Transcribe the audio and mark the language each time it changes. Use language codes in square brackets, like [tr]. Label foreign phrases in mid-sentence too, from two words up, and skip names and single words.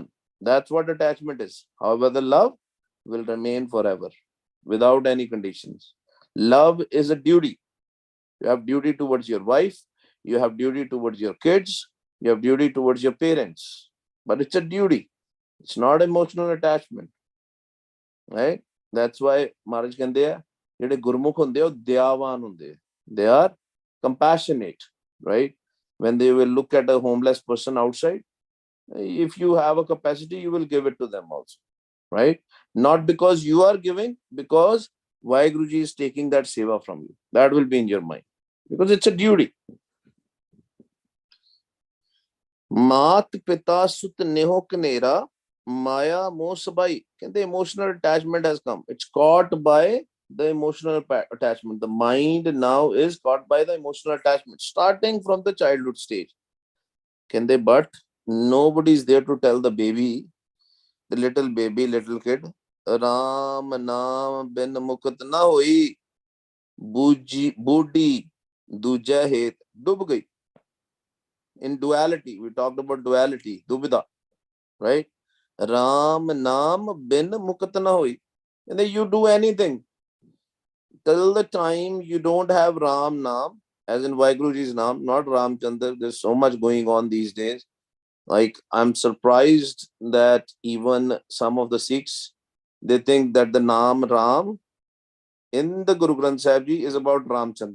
[en] That's what attachment is. However, the love will remain forever without any conditions. Love is a duty. You have duty towards your wife, you have duty towards your kids, you have duty towards your parents. But it's a duty. It's not emotional attachment. Right? That's why Maharaj [pa] ਕਹਿੰਦੇ ਆ ਜਿਹੜੇ ਗੁਰਮੁਖ ਹੁੰਦੇ ਉਹ ਦਇਆਵਾਨ ਹੁੰਦੇ [en] they are compassionate, right? When they will look at a homeless person outside, if you have a capacity, you will give it to them also, right? Not because you are giving, because Vaheguruji is taking that seva from you. That will be in your mind because it's a duty. [pa] ਮਾਤ ਪਿਤਾ ਸੁਤ ਨੇਹੁ ਘਨੇਰਾ ਮਾਇਆ ਮੋਹ ਸਬਾਈ. [en] The emotional attachment has come. It's caught by the emotional attachment. The mind now is caught by the emotional attachment, starting from the childhood stage. But nobody is there to tell the baby, the little baby, little kid, [pa] ਰਾਮ ਨਾਮ ਬਿਨ ਮੁਕਤ ਨਾ ਹੋਈ, ਬੂਡੀ ਦੂਜਾ ਹੇਤ ਡੁੱਬ ਗਈ. [en] In duality, we talked about duality, dubida, right? [pa] ਰਾਮ ਨਾਮ ਬਿਨ ਮੁਕਤ ਨਾ ਹੋਈ. [en] And then you do anything till the time you don't have Ram naam, as in Vaheguruji's naam, not Ramchandra. There's so much going on these days. Like, I'm surprised that even some of the Sikhs, they think that the naam Ram in the Guru Granth Sahib Ji is about Ramchandra.